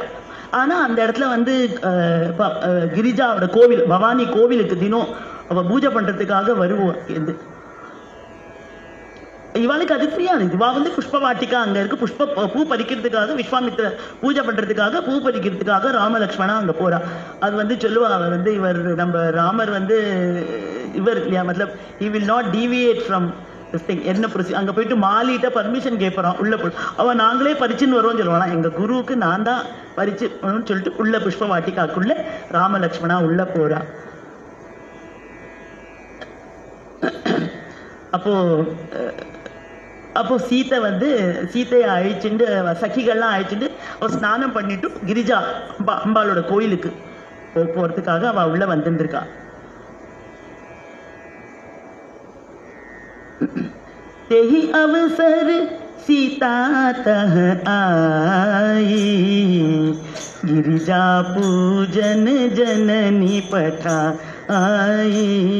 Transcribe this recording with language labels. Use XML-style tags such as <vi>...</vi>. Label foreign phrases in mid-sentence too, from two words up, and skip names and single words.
<ta>ஆனா அந்த இடத்துல வந்து கிரிஜாவோட கோவில், பவானி கோவிலுக்கு தினம் அவ பூஜை பண்றதுக்காக வருவோம். இவாளுக்கு அது தெரியாது. இவா வந்து புஷ்ப வாட்டிக்கா அங்க இருக்கு, பூ பறிக்கிறதுக்காக, விஸ்வாமித்திர பூஜை பண்றதுக்காக பூ பறிக்கிறதுக்காக ராமலக்ஷ்மணா அங்க போறா. அது வந்து சொல்லுவா வந்து இவர் நம்ம ராமர் வந்து இவர் இல்லையா, மத்தலப்</ta> <en>he will not deviate from this thing.</en> <ta>என்ன அங்க போயிட்டு மாலிட்ட பர்மிஷன் கேட்பறான் உள்ள போய். அவன் நாங்களே பறிச்சுன்னு வருவோம் சொல்லுவானா, எங்க குருவுக்கு நான் தான் பறிச்சு சொல்லிட்டு உள்ள புஷ்ப வாட்டிக்காக்குள்ள ராமலக்ஷ்மணா உள்ள போறா. அப்போ சீத்தையை அழிச்சுட்டு சகிகள்லாம் அழிச்சுட்டு அவ ஸ்நானம் பண்ணிட்டு கிரிஜா அம்பாளோட கோயிலுக்கு போறதுக்காக அவ உள்ள வந்துருக்கா.</ta> <awa>तेहि अवसर सीता तह आई, गिरिजा पूजन जननी पठा आई।</awa>